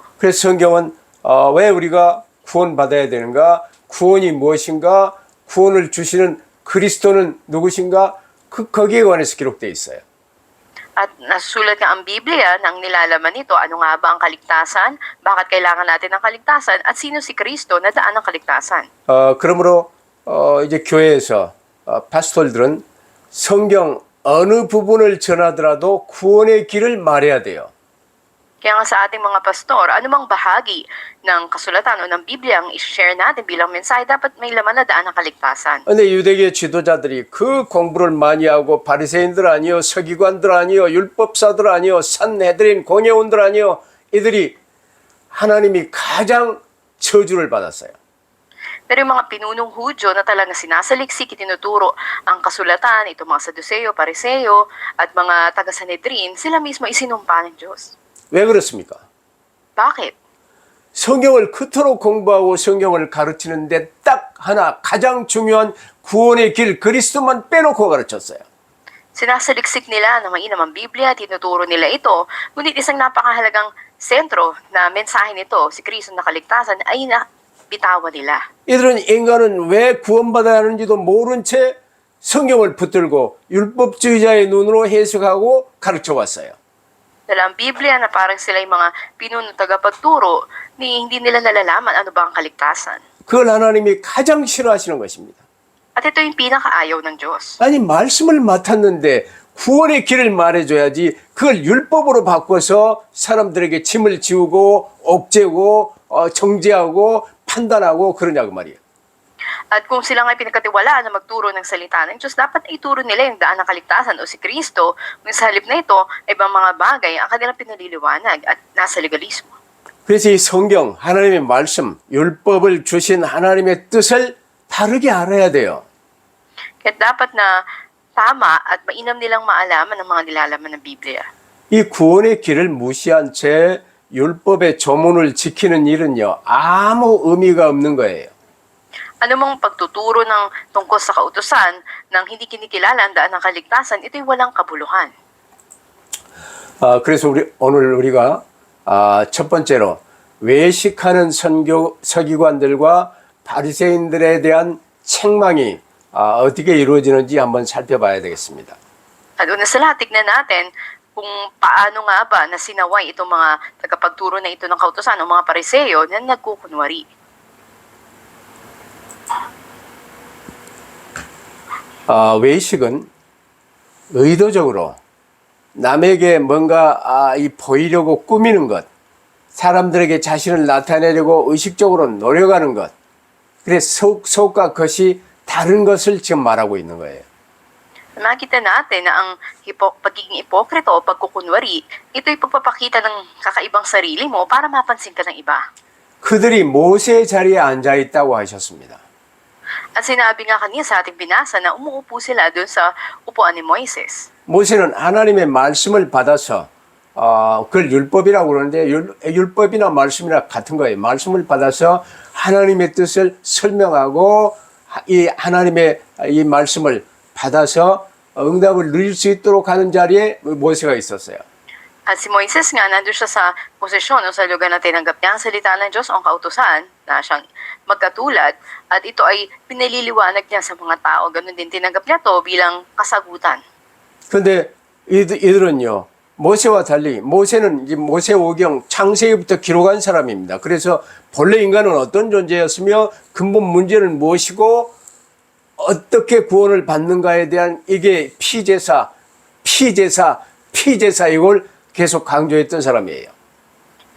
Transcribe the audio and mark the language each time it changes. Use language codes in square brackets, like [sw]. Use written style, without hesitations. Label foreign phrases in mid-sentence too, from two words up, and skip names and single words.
[ko] 그래서 성경은 왜 우리가 구원받아야 되는가? 구원이 무엇인가? 구원을 주시는 그리스도는 누구신가? 거기에 관해서 기록되어 있어요. [tl] At nasusulat nga ang Biblia nang nilalaman nito, ano nga ba ang kaligtasan, bakit kailangan natin ng kaligtasan, at sino si Kristo na daan ng kaligtasan. [ko] 그러므로 이제 교회에서 파스tor들은 성경 어느 부분을 전하더라도 구원의 길을 말해야 돼요. [tl] Kaya nga sa ating mga pastor, anumang bahagi ng kasulatan o ng Biblia ang i-share natin bilang mensahe, dapat may laman na daan ng kaligtasan. [ko] 근데 유대계 지도자들이 그 공부를 많이 하고 바리새인들 아니요, 서기관들 아니요, 율법사들 아니요, 산헤드린 공회원들 아니요, 이들이 하나님이 가장 저주를 받았어요. [tl] Pero yung mga pinunong Hudyo na talagang sinasaliksik, itinuturo ang kasulatan, itong mga Saduceo, Pariseo, at mga taga-Sanhedrin, sila mismo isinumpa ng Diyos. [ko] 왜 그렇습니까? [tl] Bakit? [ko] 성경을 그토록 공부하고 성경을 가르치는데 딱 하나 가장 중요한 구원의 길 그리스도만 빼놓고 가르쳤어요. [tl] Sinasaliksik nila na mainam ang Biblia, tinuturo nila ito, ngunit isang napakahalagang sentro na mensahe nito, si Kristo na kaligtasan, ay nabitawan nila. [ko] 이들은 인간은 왜 구원받아야 하는지도 모른 채 성경을 붙들고 율법주의자의 눈으로 해석하고 가르쳐 왔어요. [tl] Dahil ang Biblia na parang sila yung mga pinunong tagapagturo, hindi nila nalalaman ano ba ang kaligtasan. [ko] 그걸 하나님이 가장 싫어하시는 것입니다. [tl] At ito yung pinakaayaw ng Diyos. [ko] 아니 말씀을 맡았는데 구원의 길을 말해줘야지 그걸 율법으로 바꿔서 사람들에게 짐을 지우고 옥죄고 정죄하고 판단하고 그러냐고 말이에요. [tl] At kung sila nga pinagkatiwalaan na magturo ng salita ng Diyos, dapat ituro nila yung daan ng kaligtasan o si Kristo, kung sa halip na ito, ibang mga bagay ang kanilang pinaliliwanag at nasa legalismo. [ko] 그래서 이 성경, 하나님의 말씀, 율법을 주신 하나님의 뜻을 바르게 알아야 돼요. [tl] Kaya dapat na tama at mainam nilang maalaman ang mga nilalaman ng Biblia. [ko] 이 구원의 길을 무시한 채 율법의 조문을 지키는 일은요, 아무 의미가 없는 거예요. [tl] Anumang pagtuturo ng tungkol sa kautusan ng hindi kinikilala ang daan ng kaligtasan, ito'y walang kabuluhan. [ko] 그래서 오늘 우리가 첫 번째로 외식하는 서기관들과 바리새인들에 대한 책망이 어떻게 이루어지는지 한번 살펴봐야 되겠습니다. [tl] At una sa lahat, tignan natin kung paano nga ba nasinaway itong mga tagapagturo na ito ng kautusan o mga pariseo na nagkukunwari. [ko] 외식은 의도적으로 남에게 뭔가 보이려고 꾸미는 것, 사람들에게 자신을 나타내려고 의식적으로 노력하는 것, 그래서 속과 겉이 다른 것을 지금 말하고 있는 거예요. [tl] Makita natin na ang pagiging ipokrito o pagkukunwari, ito'y pagpapakita ng kakaibang sarili mo para mapansin ka ng iba. [ko] 그들이 모세의 자리에 앉아 있다고 하셨습니다. [tl] At sinabi nga kanina sa ating binasa na umuupo sila doon sa upuan ni Moises. [ko] 모세는 하나님의 말씀을 받아서 그걸 율법이라고 그러는데 율법이나 말씀이나 같은 거예요. 말씀을 받아서 하나님의 뜻을 설명하고 이 하나님의 이 말씀을 받아서 응답을 누릴 수 있도록 하는 자리에 모세가 있었어요. [tl] At si Moises nga, nandun siya sa posisyon o sa lugar na tinanggap niya ang salita ng Diyos o ang kautusan na siyang magkatulad at ito ay pinaliliwanag niya sa mga tao. Ganun din tinanggap niya to bilang kasagutan. [ko] 그런데 이들은요, 모세와 달리 모세는 이제 모세오경 창세기부터 기록한 사람입니다. 그래서 본래 인간은 어떤 존재였으며 근본 문제는 무엇이고 어떻게 구원을 받는가에 대한 이게 피제사 이걸 계속 강조했던 사람이에요.